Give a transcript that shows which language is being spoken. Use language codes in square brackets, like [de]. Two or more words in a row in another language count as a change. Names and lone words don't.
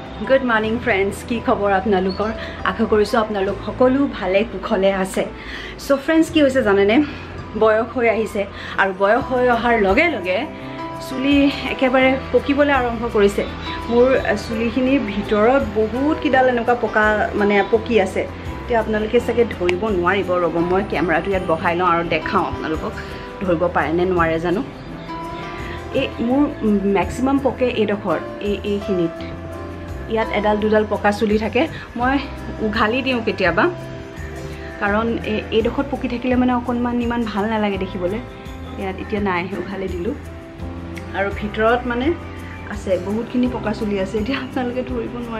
[en] Good morning friends, [as] কি খবৰ আপোনালোকৰ আশা কৰিছোঁ আপোনালোক সকলো ভালে কুশলে আছে. [en] So friends [as] কি হৈছে জানানে বয়স হৈ আহিছে আৰু বয়স হোৱাৰ লগে লগে চুলি একেবাৰে পকিবলৈ আৰম্ভ কৰিছে. মোৰ চুলিখিনি ভিতৰত বহুত কেইডাল এনেকুৱা পকা মানে পকি আছে. তে আপোনালোকে চাগে ধৰিব নোৱাৰিব ৰ'ব মই কেমেৰাটো ইয়াত বহাই লওঁ আৰু দেখুৱাওঁ আপোনালোকক ধৰিব পাৰে নে নোৱাৰে জানো. এ মোৰ মেক্সিমাম পকে এডোখৰ এ খিনিত ইয়াত এডাল দুডাল পকা চুলি থাকে মই উঘালি দিও কেতিয়াবা কাৰণ এই ডখত পকি থাকিলে মানে অকনমান ইমান ভাল নালাগে দেখিবলে ইয়াত এতিয়া নাই উঘালি দিলু আৰু ভিতৰত মানে আছে বহুতখিনি পকা চুলি আছে এতিয়া আপোনালোকে ধৰিব